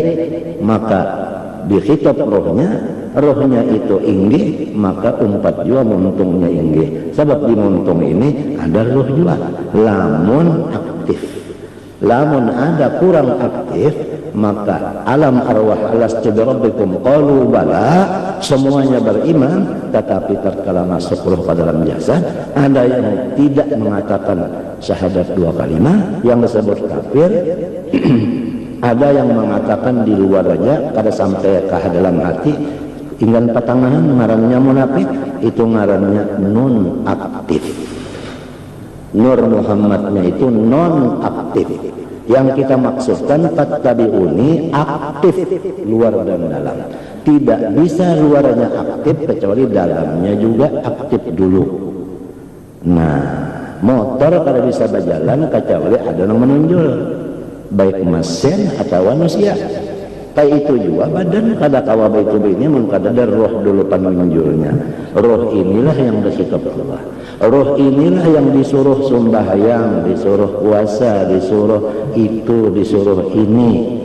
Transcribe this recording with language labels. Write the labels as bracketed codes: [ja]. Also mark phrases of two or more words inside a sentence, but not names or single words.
[bjn] Maka dikhitab rohnya itu inggih, maka umpat jua muntungnya inggih. Sebab di muntung ini ada roh jua, lamun aktif. Lamun ada kurang aktif, maka alam arwah [ar] ألست بربكم قالوا بلى, [id] semuanya beriman, tetapi tatkala masuk roh pada dalam jasad, ada yang tidak mengatakan syahadat dua kalimat, yang disebut kafir. Ada yang mengatakan di luar aja, kada sampai ke dalam hati, [bjn] inggan patangan, ngarannya munafik. [id] Itu ngarannya non aktif. Nur Muhammadnya itu non aktif. Yang kita maksudkan fattabi'uni aktif, luar dan dalam. Tidak bisa luarnya aktif kecuali dalamnya juga aktif dulu. Nah, motor kada bisa berjalan kecuali ada yang menunjul, baik mesin atau manusia. [bjn] Kayak itu juga badan kada kawa baik ini mengkada ada roh dulu penunjulnya. [id] Roh inilah yang dikhitab Allah. Roh inilah yang disuruh sembahyang, disuruh puasa, disuruh itu, disuruh ini.